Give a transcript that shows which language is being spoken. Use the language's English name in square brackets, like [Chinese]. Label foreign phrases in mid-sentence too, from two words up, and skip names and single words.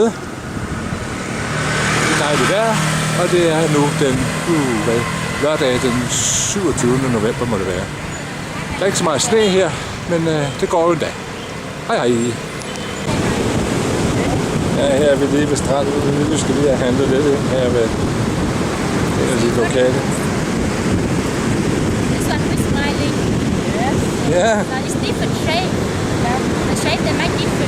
[Danish] Det er dejligt vejr, og det er nu den lørdag den 27. november må det være. Der er ikke så meget sne her, men det går jo en dag. Hej hej. Ja, her er vi lige ved stranden. Vi skal lige have handlet lidt ind her ved de lokale. [English] This one is smiling. Yes. Yeah. But it's different shape. The shape they make different.